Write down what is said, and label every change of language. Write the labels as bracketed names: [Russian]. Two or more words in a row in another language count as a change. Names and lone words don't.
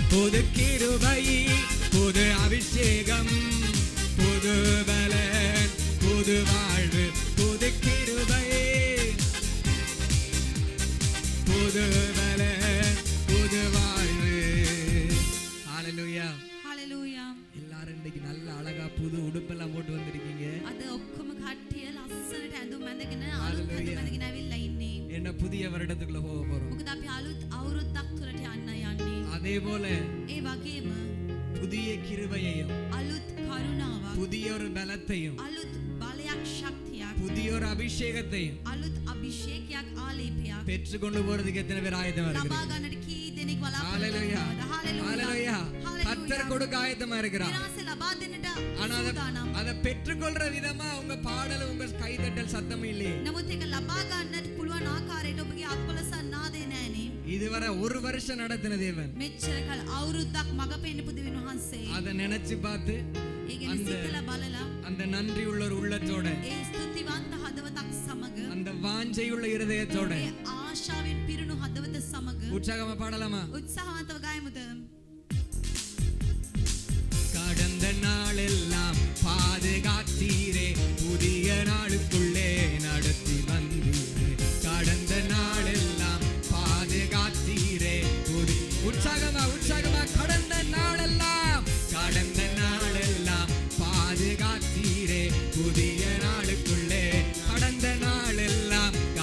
[Tamil] புது அபிஷேகம் புது பலன் புது வாழ்வு புது கிருபை புது பலன் புது வாழ்வு ஹalleluya [Sinhala] හලලූයා [Tamil] எல்லாரும் இன்னைக்கு நல்ல அழகா புது உடுப்பெல்லாம் போட்டு வந்திருக்கீங்க [Sinhala] අද ඔක්කොම කට්ටිය ලස්සනට ඇඳුම් ඇඳගෙන අලුත් ඇඳුම් ඇඳගෙන ඇවිල්ලා ඉන්නේ. [Tamil] என்ன புதிய வருடத்துக்குள்ள போக போறோம் [Sinhala] මොකද අපි අලුත් අවුරුද්දක් තුලට යන්න යන්නේ. [Tamil] அதே போல [Sinhala] ඒ වගේම [Tamil] புதிய கிருபையையும் [Sinhala] අලුත් කරුණාවක් [Tamil] புதிய ஒரு பலத்தையும் [Sinhala] අලුත් බලයක් ශක්තියක් [Tamil] புதிய ஒரு அபிஷேகத்தையும் [Sinhala] අලුත් අභිෂේකයක් ආලේපයක් [Tamil] பெற்றுக்கொண்டு போறதுக்கு எத்தனை பேர் ஆயத்தமா [Sinhala] ලබා [Tamil] இருக்கிறீங்க [Sinhala] ගන්නට කී දෙනෙක් [Tamil] ஹalleluya [Sinhala] බලාපොරොත්තු [Tamil] ஹalleluya கர்த்தர் கொடுக்க ஆயத்தமா இருக்கிறார். [Sinhala] විනාශය ලබා දෙන්නට [Tamil] ஆனா [Sinhala] සූදානම්. [Tamil] அதை பெற்றுக்கொள்ற விதமா உங்க பாடல் உங்க கைதட்டல் சத்தம் இல்லையே. [Sinhala] නමුත් ඒක ලබා ගන්නට පුළුවන් ආකාරයට ඔබගේ අත්පොලස නාදේ නැහනේ. [Tamil] இதுவரை ஒரு வருஷம் நடத்தின தேவன் [Sinhala] මෙච්චර කල අවුරුද්දක් මග පෙන්න පුදුවින් වහන්සේ. [Tamil] அதை நினைச்சு பார்த்து [Sinhala] ඒ ගැන සිතලා බලලා [Tamil] அந்த நன்றி உள்ள ஒரு உள்ளத்தோட [Sinhala] ඒ ස්තුතිවන්ත හදවතක් සමග [Tamil] அந்த வாஞ்சை உள்ள இருதயத்தோட [Sinhala] ඒ ආශාවෙන් පිරුණු හදවත සමග [Tamil] உற்சாகமா பாடலாமா? [Sinhala] උත්සාහවන්තව ගායමුද? [Tamil] கடந்த நாளெல்லாம் பாதுகாத்தீரே புதிய நாளுக்குள்ளே நடத்தி வந்தீரே கடந்த நாளெல்லாம் பாதுகாத்தீரே உற்சாகமா கடந்த நாளெல்லாம் பாதுகாத்தீரே புதிய நாளுக்குள்ளே கடந்த நாளெல்லாம்